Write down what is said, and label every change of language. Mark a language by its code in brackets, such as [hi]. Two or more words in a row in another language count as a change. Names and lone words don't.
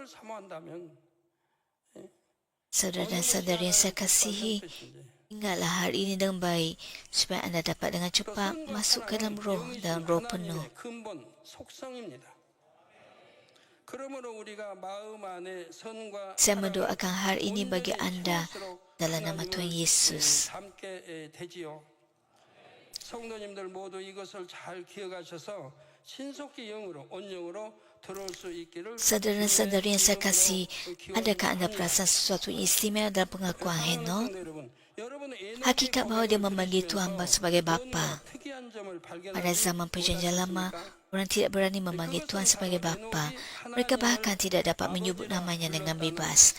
[ms] Saudara dan saudari yang saya kasihi, ingatlah hari ini dengan baik supaya anda dapat dengan cepat masuk ke dalam roh dan roh penuh. Saya mendoakan hari ini bagi anda dalam nama Tuhan Yesus. [ko] 성도님들 모두 이것을 잘 기억하셔서 신속히 영으로 온영으로 들어올 수 있기를. [ms] Saudara-saudari yang saya kasih, adakah anda perasan sesuatu istimewa dalam pengakuan Henok? Hakikat bahawa dia memanggil Tuhan sebagai Bapa. Pada zaman perjanjian lama, orang tidak berani memanggil Tuhan sebagai Bapa. Mereka bahkan tidak dapat menyebut namanya dengan bebas.